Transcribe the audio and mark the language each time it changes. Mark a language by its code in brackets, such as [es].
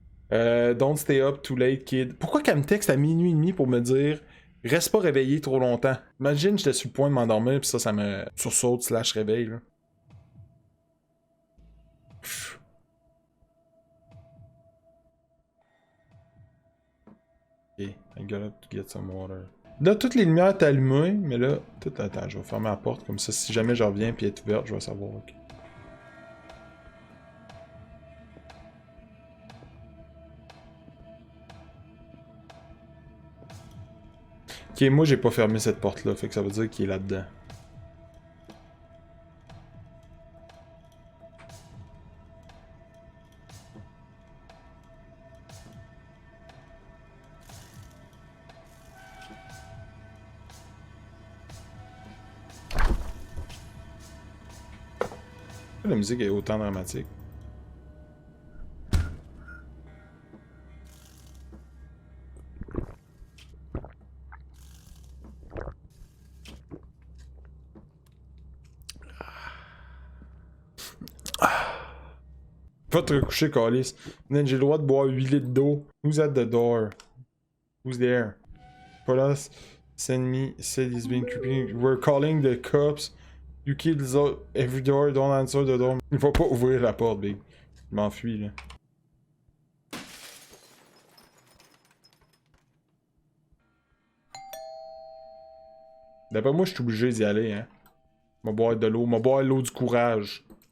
[en] Don't stay up too late, kid. [fr] Pourquoi qu'elle me texte à minuit et demi pour me dire reste pas réveillé trop longtemps? Imagine, j'étais sur le point de m'endormir, pis ça me sursaute / réveille, là. Pff. [en] Ok, I got up to get some water. [fr] Là, toutes les lumières étaient allumées, mais là, tout. Attends, je vais fermer la porte, comme ça, si jamais je reviens pis elle est ouverte, je vais savoir, ok. Ok, moi j'ai pas fermé cette porte-là, fait que ça veut dire qu'il est là-dedans. Pourquoi la musique est autant dramatique? Va te recoucher, Calis. J'ai le droit de boire 8 litres d'eau. [en] Who's at the door? Who's there? Police send me, said he's been creeping. We're calling the cops. You kids out every door, don't answer the door. [fr] Il faut pas ouvrir la porte, big. Je m'enfuis, là. D'après moi, je suis obligé d'y aller, hein. M'a boire de l'eau, m'a boire l'eau du courage.